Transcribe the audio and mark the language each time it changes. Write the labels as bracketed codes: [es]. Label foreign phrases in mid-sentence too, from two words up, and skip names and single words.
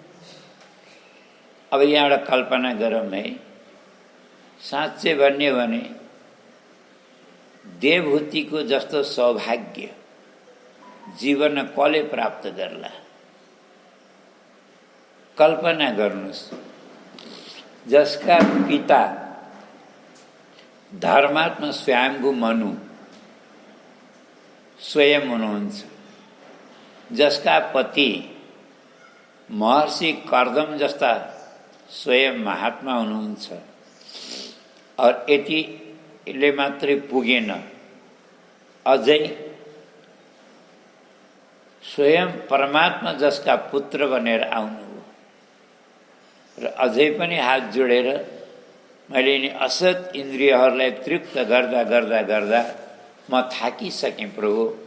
[ne] अब यहाँ एउटा कल्पना गरौँ है। साँच्चै भन्ने भने देवहूतिको जस्तो सौभाग्य जीवन कसले प्राप्त गर्ला? कल्पना गर्नुस्, जसका पिता धर्मात्मा स्वयंभू मनु स्वयं हुनुहुन्छ, जसका पति महर्षि कर्दम जस्ता स्वयं महात्मा हुनुहुन्छ। और यतिले मात्रै पुगेन, अझै स्वयं परमात्मा जसका पुत्र बनेर आउनुभयो र अझै पनि हात जोडेर मैले नि असत इन्द्रियहरूलाई तृप्त गर्दा गर्दा गर्दा म थाकिसकेँ प्रभु,